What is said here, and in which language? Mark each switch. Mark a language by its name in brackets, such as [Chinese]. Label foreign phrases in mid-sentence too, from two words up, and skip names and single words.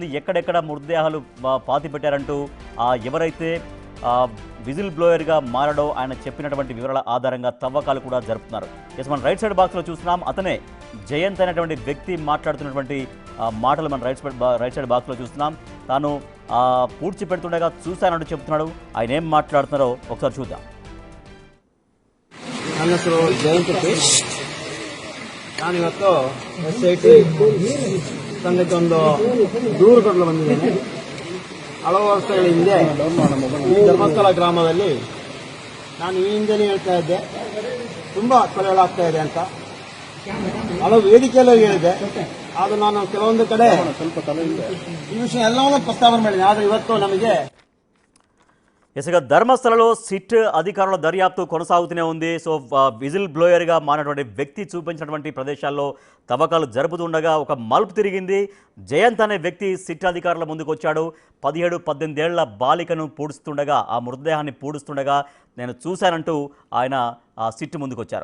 [Telugu] ఎక్కడెక్కడ మృతదేహాలు పాతి పెట్టారంటూ ఎవరైతే [English] whistle blowerగా [Telugu] మారడో ఆయన చెప్పినటువంటి వివరాల ఆధారంగా తవ్వకాలు కూడా జరుపుతున్నారు. మనం [English] right side [Telugu] బాక్స్లో చూస్తున్నాం. అతనే జయంత్ అనేటువంటి వ్యక్తి మాట్లాడుతున్నటువంటి మాటలు మనం [English] right side [Telugu] బాక్స్లో చూస్తున్నాం. తాను పూడ్చి పెడుతుండగా చూశానంటూ చెప్తున్నాడు. ఆయన ఏం మాట్లాడుతున్నారో ఒకసారి చూద్దాం. [Kannada] ನಾನಿವತ್ತು SIT ತಂಡಕ್ಕೆ ಒಂದು ದೂರು ಕೊಡಲು ಬಂದಿದ್ದೇನೆ. ಹಲವು ವರ್ಷಗಳ ಹಿಂದೆ ಈ ಧರ್ಮಸ್ಥಳ ಗ್ರಾಮದಲ್ಲಿ ನಾನು ಈ ಹಿಂದೆನೇ ಹೇಳ್ತಾ ಇದ್ದೆ ತುಂಬಾ ಕೊಲೆಗಳಾಗ್ತಾ ಇದೆ ಅಂತ. ಹಲವು ವೇದಿಕೆಯಲ್ಲೂ ಹೇಳಿದೆ. ಆದ್ರೆ ನಾನು ಕೆಲವೊಂದು ಕಡೆ ಈ ವಿಷಯ ಎಲ್ಲವನ್ನೂ ಪ್ರಸ್ತಾವನೆ ಮಾಡಿದೆ. ಆದರೆ ಇವತ್ತು ನಮಗೆ [Telugu] ఇసుక ధర్మస్థలలో సిట్ అధికారుల దర్యాప్తు కొనసాగుతూనే ఉంది. సో [English] whistle blowerగా [Telugu] మారినటువంటి వ్యక్తి చూపించినటువంటి ప్రదేశాల్లో తవ్వకాలు జరుపుతుండగా ఒక మలుపు తిరిగింది. జయంత్ అనే వ్యక్తి సిట్ అధికారుల ముందుకు వచ్చాడు. 17-18 ఏళ్ల బాలికను పూడుస్తుండగా, ఆ మృతదేహాన్ని పూడుస్తుండగా నేను చూశానంటూ ఆయన సిట్ ముందుకు వచ్చారు.